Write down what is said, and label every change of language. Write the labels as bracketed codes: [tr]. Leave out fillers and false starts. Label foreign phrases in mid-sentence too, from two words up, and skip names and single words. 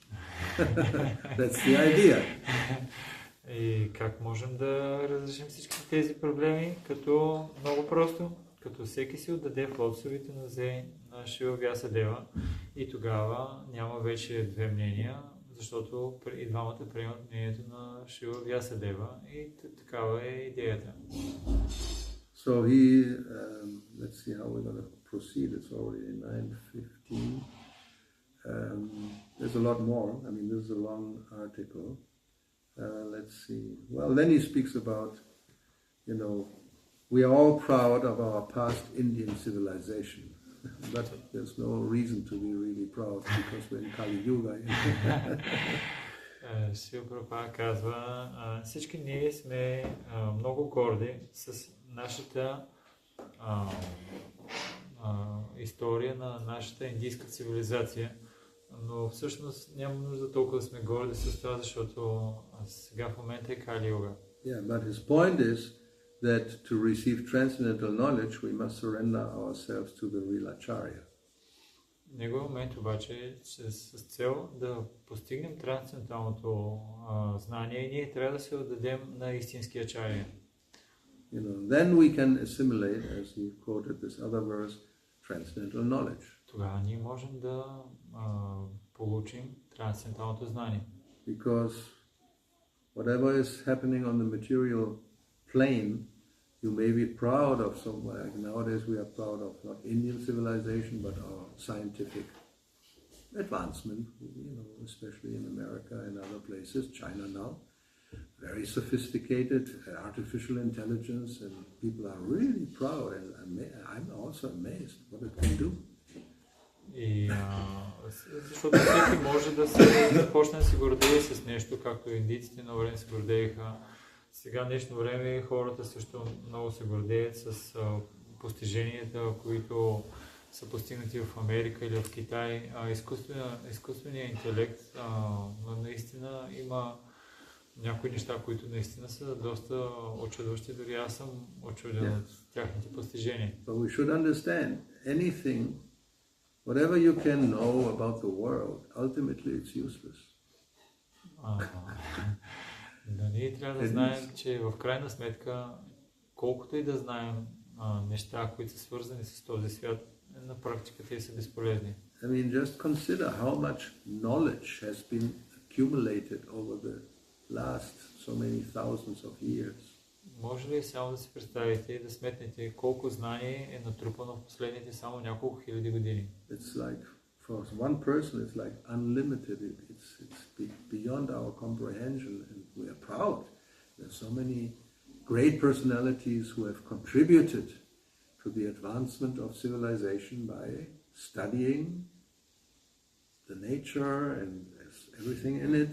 [en] That's the idea. [bg] И как можем да разрешим всички тези проблеми? Като много просто, като всеки си отдаде в лотосовите нозе на Шива Вясадева и тогава няма вече две мнения, защото и двамата приемат мнението на Шива Вясадева и такава е идеята. [en] So let's see how we're going to proceed. It's already 9:15. There's a lot more. I mean, this is a long article. let's see. Well, then he speaks about, we are all proud of our past Indian civilization. But there's no reason to be really proud because we're in Kali Yuga. [bg] Шрила Прабхупада казва, всички ние сме много горди с нашата история на нашата индийска цивилизация, но всъщност няма нужда толкова да сме горди с това, защото сега в момента е Кали Юга. [en] Yeah, but his point is that to receive transcendental knowledge, we must surrender ourselves to the real acharya. [bg] Неговият момент обаче е, че с цел да постигнем трансценденталното знание, ние трябва да се отдадем на истинския ачаря. [en] Then we can assimilate, as he quoted this other verse, transcendental knowledge. [bg] Тогава ние можем да получим трансценденталното знание. [en] Because whatever is happening on the material plane, you may be proud of somewhere. Nowadays we are proud of not Indian civilization, but our scientific advancement, especially in America and other places, China now. Very sophisticated artificial intelligence, and people are really proud, and I'm also amazed what it can do. [bg] И защото всеки може да се започне да се гордее с нещо, както индийците на време се гордееха. Сега днешно време хората също много се гордеят с постиженията, които са постигнати в Америка или в Китай. Изкуственият интелект наистина има някои неща, които наистина са доста очудващи, дори аз съм очуден от тяхните постижения. [en] But we should understand anything, whatever you can know about the world, ultimately it's useless. [bg] Да, ние трябва да знаем, че в крайна сметка, колкото и да знаем неща, които са свързани с този свят, на практика те са безполезни. [en] I mean, just consider how much knowledge has been accumulated over the last so many thousands of years. [bg] Може ли само да си представите и да сметнете колко знание е натрупано в последните само няколко хиляди години? [en] It's like, for one person, it's like unlimited. It's beyond our comprehension, and we are proud. There's so many great personalities who have contributed to the advancement of civilization by studying the nature and everything in it.